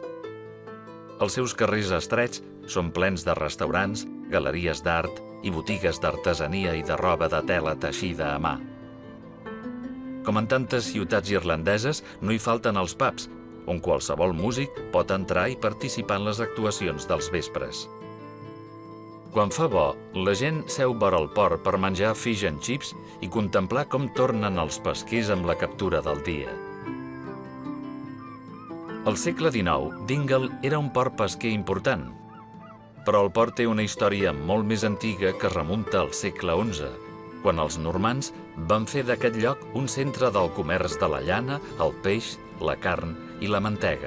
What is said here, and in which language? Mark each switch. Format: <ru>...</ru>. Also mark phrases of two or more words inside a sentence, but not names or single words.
<ca>Els seus carrers estrets són plens de restaurants, galeries d'art i botigues d'artesania i de roba de tela teixida a mà. Com en tantes ciutats irlandeses, no hi falten els pubs, on qualsevol músic pot entrar i participar en les actuacions dels vespres. Quan fa bo, la gent seu vora el port per menjar</ca> <en>fish and chips</en> <ca>i contemplar com tornen els pesquers amb la captura del dia. Al segle XIX, Dingle era un port pesquer important, però el port té una història molt més antiga que remunta al segle XI, quan els normands van fer d'aquest lloc un centre del comerç de la llana, el peix, la carn i la mantega.</ca>